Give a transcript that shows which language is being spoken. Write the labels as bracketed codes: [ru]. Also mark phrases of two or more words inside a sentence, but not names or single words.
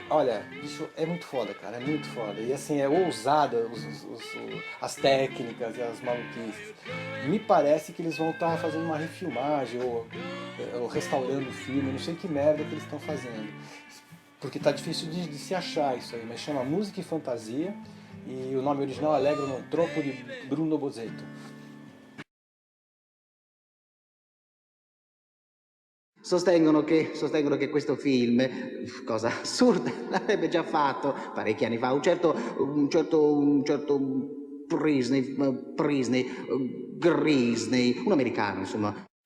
[pt] Olha, bicho, é muito foda, cara, é muito foda. E assim, é ousada as técnicas e as maluquices. Me parece que eles vão estar fazendo uma refilmagem ou restaurando o filme, não sei que merda que eles estão fazendo. Porque tá difícil de se achar isso aí, mas chama Música e Fantasia. E o nome original é Allegro non troppo di Bruno Bozzetto. [it] Sostengono che questo film, cosa assurda, l'avrebbe già fatto parecchi anni fa un certo Grisney, un americano, insomma.